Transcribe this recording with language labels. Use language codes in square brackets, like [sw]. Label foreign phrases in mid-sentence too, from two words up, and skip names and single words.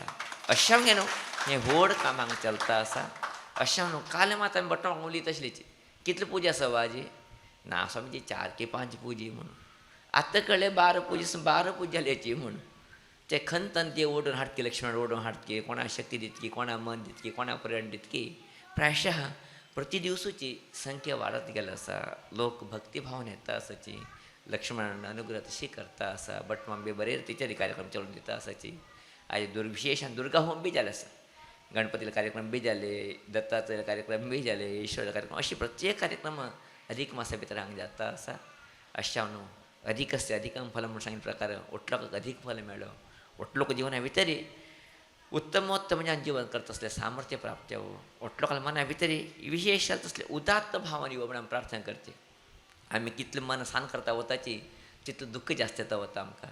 [kok] अशें न्हू हें व्हड काम हांगा चलता आसा. अशें न्हू काल मात आमी भटमां उलयत आसलीं कितले पुजा आसा बाजी ना समजी 4 की 5 पुजी म्हणून आतां कळ्ळें 12 पुजी 12 पूज जाल्याची म्हूण ते खंतन ते ओडून हाडटकी लक्ष्मण ओडून हाडटकी कोणा शक्ती दितकी कोणा मन दितकी कोणा पर्यटन दितकी प्रायशः प्रति दिवसूची संख्या वाडत गेला आसा. लोक भक्तिभावन येता आसाची लक्ष्मण अनुग्रह तशी करता आसा. भटमांबे बरे रितीचे कार्यक्रम चलून दिता आसाची. आयज विशेशान दुर्गा होम बी जाले आसा. गणपतीला कार्यक्रम बी जाले, दत्ताचे कार्यक्रम बी जाले, ईश्वराचे कार्यक्रम अशी प्रत्येक कार्यक्रम अधिक मासा भितर हांगा जाता आसा. अशा न्हू [sa] अधिकस्य अधिकं फलं [kok] म्हणून सांगितले प्रकार ओटलोक अधिक फल मेळ्ळो. ओटलोक जिवना भितर उत्तमोत्तम ज्ञान जीवन करता असले सामर्थ्य प्राप्त जावं. ओटलोकांना मना भितर विशेष असले उदात्त भावान येवं म्हणून प्रार्थना करचे. आमी कितले मन सान करता वताची तितलें दुख्ख जास्त येता वता आमकां.